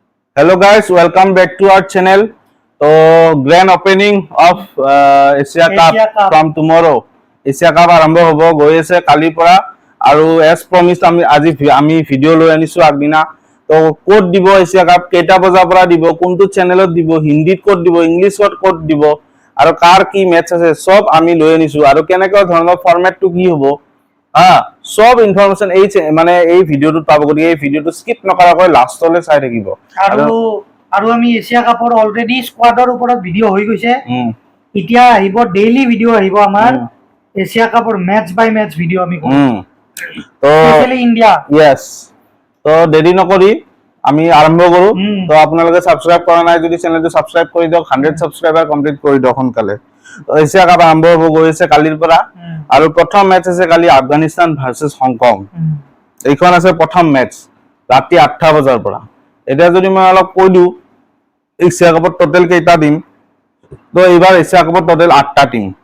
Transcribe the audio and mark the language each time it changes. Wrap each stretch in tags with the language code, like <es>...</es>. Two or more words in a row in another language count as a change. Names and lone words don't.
<en>Hello guys, welcome back to our channel. So grand opening of Asia Cup from tomorrow.</en> <as>Asia Cup আৰম্ভ হ'ব গৈ আছে কালিৰ পৰা আৰু</as> <en>as promised</en> <as>আমি ভিডিও লৈ আনিছো আগদিনা তো কোড দিব এছিয়া কাপ কেইটা বজাৰ পৰা দিব কোনটো চেনেলত দিব হিন্দীত কোড দিব ইংলিছত কোড দিব আৰু কাৰ কি মেচ আছে সব আমি লৈ আনিছো আৰু কেনেকুৱা ধৰণৰ ফৰম্যাটটো কি হ'ব সব ইনফৰমেশন এই মানে এই ভিডিওটো পাব গতিকে এই ভিডিওটো স্কিপ নকৰাকৈ লাষ্টলৈ চাই থাকিব আৰু আমি এছিয়া কাপৰ</as> <en>already squad</en> <as>ওপৰত ভিডিও হৈ গৈছে এতিয়া আহিব</as> <en>daily video</en> <as>আহিব আমাৰ এছিয়া কাপৰ</as> <en>match by match video</en> <as>আমি কৰিম তো স্পেশালি ইন্ডিয়া यस তো দেৰি নকৰি আমি আৰম্ভ কৰো তো আপোনালোকে সাবস্ক্ৰাইব কৰা নাই যদি চেনেলটো সাবস্ক্ৰাইব কৰি দিয়ক 100 সাবস্ক্ৰাইবাৰ কমপ্লিট কৰি দিয়ক সোনকালে এছিয়া কাপ আৰম্ভ হ'ব গৈছে কালিৰ পৰা আৰু প্ৰথম মেচ আছে কালি আফগানিস্তান ভাৰ্সেস হংকং এইখন আছে প্ৰথম মেচ ৰাতি 8টা বজাৰ পৰা এটা যদি মই অলপ কৈ দিও এছিয়া কাপৰ টোটাল কেইটা টিম তো এইবাৰ এছিয়া কাপৰ টোটাল 8টা টিম</as>